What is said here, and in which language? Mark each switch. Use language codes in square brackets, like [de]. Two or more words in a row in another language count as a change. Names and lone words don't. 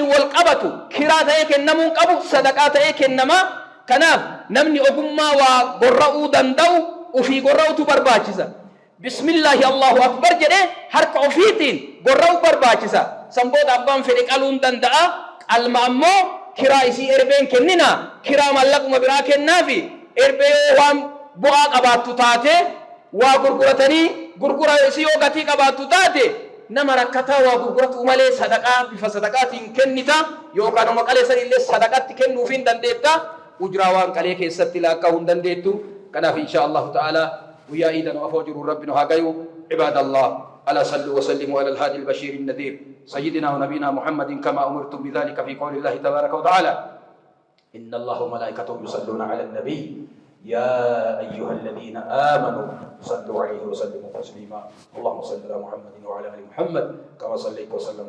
[om] wal qabatu kiraa ta'ee kennamuun qabu sadaqaa ta'ee kennamaa kanaaf namni ogummaa waa gorra'uu danda'u ufii gorra'utu barbaachisa [ar] بسم الله الله أكبر [om] jedhee harka ofiitiin gorra'uu barbaachisa san booda abbaan fedhe qaluun danda'a qalma ammoo kiraa isii erbeen kennina kiraa mallaquma biraa kennaafi erbee waan bu'aa qabaattu taate waa gurguratanii gurgura isii yoo gatii qabaattu taate nama rakkataa waa gurguratu malee sadaqaa bifa sadaqaatiin kennita yookaan amma qalee san illee sadaqatti kennuufiin dandeetta ujraa waan qalee keessatti laakkaa'uu hin dandeettu kanaaf [ar] إن شاء الله تعالى [om] ويا إيدنا وأفوجر ربنا هاجيو [ar] عباد الله ألا صلوا وسلموا على الهادي البشير النذير سيدنا ونبينا محمد كما أمرتم بذلك في قول الله تبارك وتعالى إن الله وملائكته يصلون على النبي يا أيها الذين آمنوا صلوا عليه وسلموا تسليما اللهم صل على محمد وعلى آل محمد كما صليت وسلمت